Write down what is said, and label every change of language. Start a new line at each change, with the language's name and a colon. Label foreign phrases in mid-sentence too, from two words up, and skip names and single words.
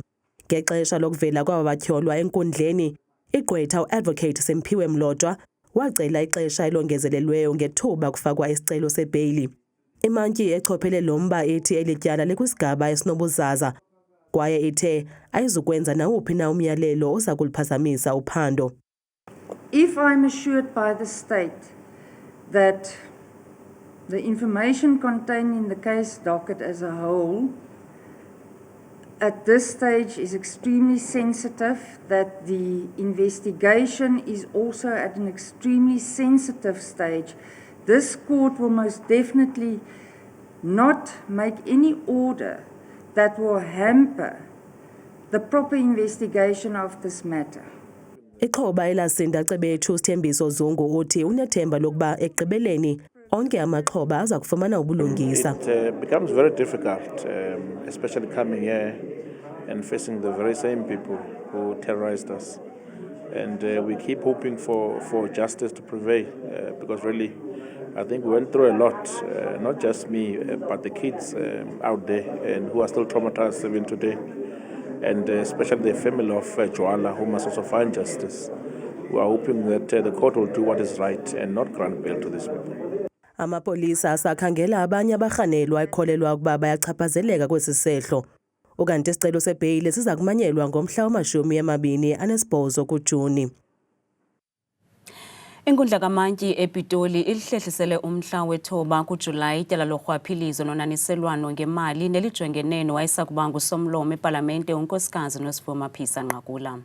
Xhosa: Ngexesha lokuvela kwaba batyholwa enkundleni, igqwetha uAdvocate Semphiwe Mlotshwa wacela ixesha elongezelelweyo ngethuba kufakwa isicelo sebeyili. Imantyi echophele lo mba ethi elityala likwisigaba esinobuzaza kwaye ithe ayizukwenza nawuphi na umyalelo oza kuliphazamisa uphando.
English: If I'm assured by the state that the information contained in the case docket as a whole at this stage is extremely sensitive, that the investigation is also at an extremely sensitive stage, this court will most definitely not make any order that will hamper the proper investigation of this matter.
Xhosa: Ixhoba elasinda cebethu Sithembiso Zungu uthi unethemba lokuba ekugqibeleni onke amaxhoba aza kufumana ubulungisa.
English: It becomes very difficult, especially coming here and facing the very same people who terrorized us. And we keep hoping for justice to prevail, because really, I think we went through a lot, not just me, but the kids out there and who are still traumatized even today. And especially the family of Jwala, who must also find justice. We are hoping that the court will do what is right and not grant bail to these people.
Xhosa: Amapolisa asakhangela abanye abarhanelwa ekholelwa ukuba bayachaphazeleka kwesi sehlo. Ukanti isicelo sebeyili siza kumanyelwa ngomhla wama-28 kuJuni. Inkundla kamantyi ePitoli ilihlehlisele umhla wethoba kuJulayi ityala lorhwaphilizo nonaniselwano ngemali nelijongene nowayesakuba ngusomlomo epalamente unkosikazi Nosiviwe Maphisa Nqakula.